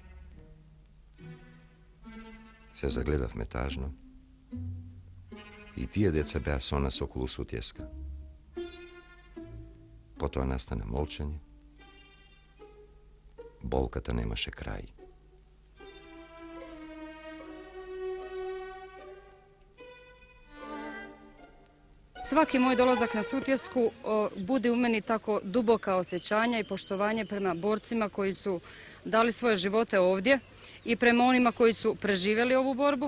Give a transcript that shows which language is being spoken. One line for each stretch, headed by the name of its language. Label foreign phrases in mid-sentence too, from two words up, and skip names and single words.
Macedonian: Се загледавме тажно и тие деца беа со нас околу Сутјеска. Потоа настана молчање. Болката немаше крај.
Serbian: Svaki moj dolazak na Sutjesku bude u meni tako duboka osjećanja i poštovanje prema borcima koji su dali svoje živote ovdje i prema onima koji su preživjeli ovu borbu.